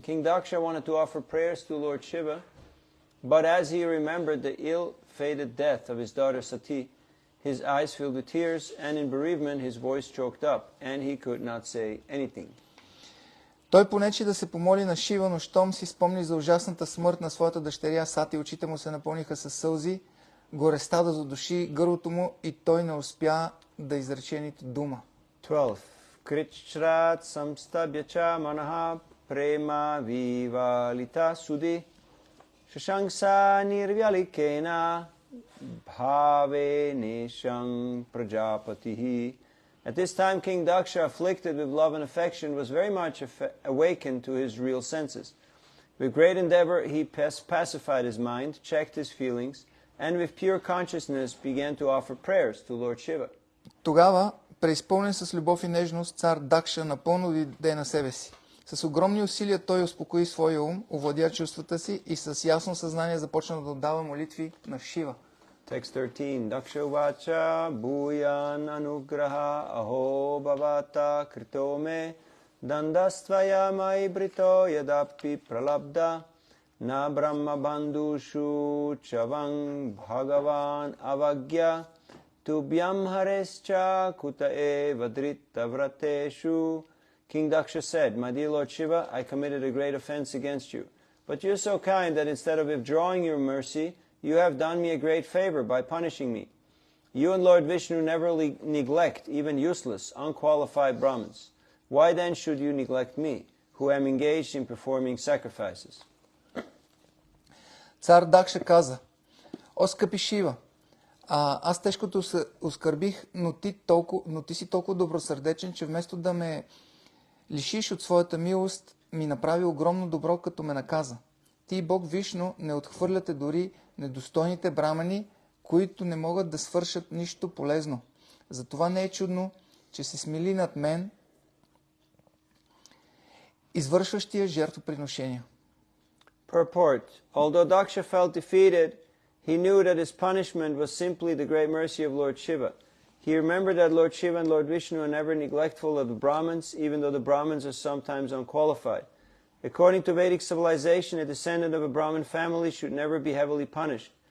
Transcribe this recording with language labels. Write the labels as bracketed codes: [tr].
[en] King Daksha wanted to offer prayers to Lord Shiva, but as he remembered the ill-fated death of his daughter Sati, his eyes filled with tears, and in bereavement his voice choked up, and he could not say anything. [bg] Той понече да се помоли на Шива, но щом си спомни за ужасната смърт на своята дъщеря Сати, очите му се напълниха със сълзи, горестта да задуши гърлото му и той не успя да изрече нито дума. [sa] 12. Кричрат самстабяча манаха према вивалита суди шашангса нирвяликена бхаве нешang праджапатихи. [en] At this time, King Daksha, afflicted with love and affection, was very much awakened to his real senses. With great endeavor, he pacified his mind, checked his feelings, and with pure consciousness began to offer prayers to Lord Shiva. [bg] Тогава, преизпълнен с любов и нежност, цар Дакша напълно дойде на себе си. С огромни усилия той успокои своя ум, овладя чувствата си и с ясно съзнание започна да отдава молитви на Шива. [sa] Text 13. Daksha vacha bhuyan anugraha aho bhavata krito me dandastvaya mai brito yadapi pralabda na brahma bandhushu chavang bhagavan avagya tubhyam harescha kutae vadrita vrateshu. [en] King Daksha said, "My dear Lord Shiva, I committed a great offense against you. But you are so kind that instead of withdrawing your mercy, you have done me a great favor by punishing me. You and Lord Vishnu never neglect even useless, unqualified Brahmins. Why then should you neglect me, who am engaged in performing sacrifices?" [bg] Цар Дакша каза: "О, скъпи Шива, аз тежкото се оскърбих, но ти си толкова добросърдечен, че вместо да ме лишиш от своята милост, ми направи огромно добро, като ме наказа. Ти и Бог Вишну не отхвърляте дори недостойните брамани, които не могат да свършат нищо полезно. Затова не е чудно, че се смили над мен, извършващия жертвоприношения. [en] Purport. Although Daksha felt defeated, he knew that his punishment was simply the great mercy of Lord Shiva. He remembered that Lord Shiva and Lord Vishnu are never neglectful of the Brahmins, even though the Brahmins are sometimes unqualified. According to Vedic civilization, a descendant of a Brahmin family should never be heavily punished.